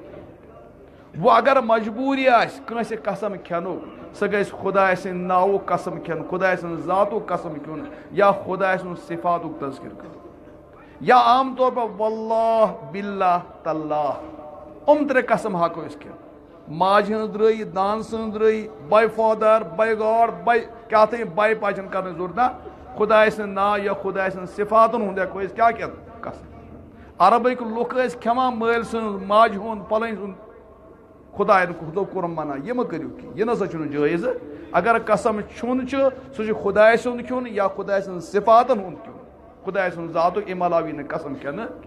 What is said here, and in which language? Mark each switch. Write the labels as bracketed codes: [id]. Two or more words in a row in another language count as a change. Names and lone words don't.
[ks] وۄنۍ اگر مجبوٗری آسہِ کٲنٛسہِ قسم کھٮ۪نُک سۄ گژھِ خۄداے سٕنٛدِ ناوُک قسم کھٮ۪ون خۄداے سٕنٛز ذاتُک قسم کھیوٚن یا خۄداے سُنٛد صفاتُک تذکِر کَرُن یا عام طور پر [ar] واللہ باللہ تاللہ [ks] 3 قسم ہٮ۪کو أسۍ کھٮ۪تھ ماجہِ ہٕنٛز درٛٲیی دانہٕ سٕنٛز درٛٲیی [en] by father by God [ks] باے کیٛاہ تام باے پاے چھَنہٕ کَرنٕچ ضروٗرت نہ خۄداے سٕنٛدۍ ناو یا خۄداے سٕنٛدۍ صفاتَن ہُنٛد ہٮ۪کو أسۍ کیٛاہ کھٮ۪تھ قسم عربٕکۍ لُکھ ٲسۍ کھٮ۪وان مٲلۍ سٕنٛز ماجہِ ہُنٛد پَلٲنۍ سُنٛد خۄداین کوٚرُم مَنع یہِ مہٕ کٔرِو کینٛہہ یہِ نسا چھُنہٕ جٲیزٕ اگر قسم کھیوٚن چھُ سُہ چھُ خۄداے سُنٛد کھیوٚن یا خۄداے سٕنٛزن صفاتن ہُنٛد کھیوٚن خۄداے سُنٛد ذاتُک اَمہِ علاوٕ یی نہٕ قسم کھٮ۪نہٕ